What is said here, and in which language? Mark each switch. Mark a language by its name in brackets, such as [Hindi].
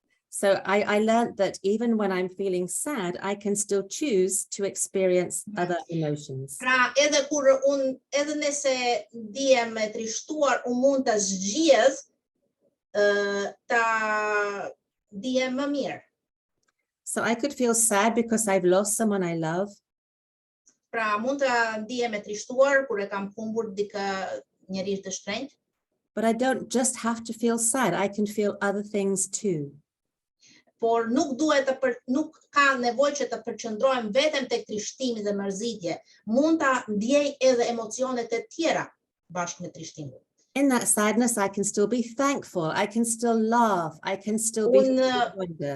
[English] so I learned that even when I'm feeling sad, I can still choose to experience other emotions. [Albanian] Pra, edhe kur edhe nëse ndihem e trishtuar, unë mund ta zgjedh ta ndihem më mirë. [English] So I could feel sad because I've lost someone I love, [Albanian] Pra, mund ta ndihem e trishtuar kur e kam humbur njëri të shtrenjtë, [English] but I don't just have to feel sad. I can feel other things too. [Albanian] por nuk ka nevojë që të përqendrohem vetëm tek trishtimi dhe mërzitje. Mund ta ndjej edhe emocionet e tjera bashkë me trishtimin. [English] In that sadness, I can still be thankful. I can still laugh. I can still be full of wonder.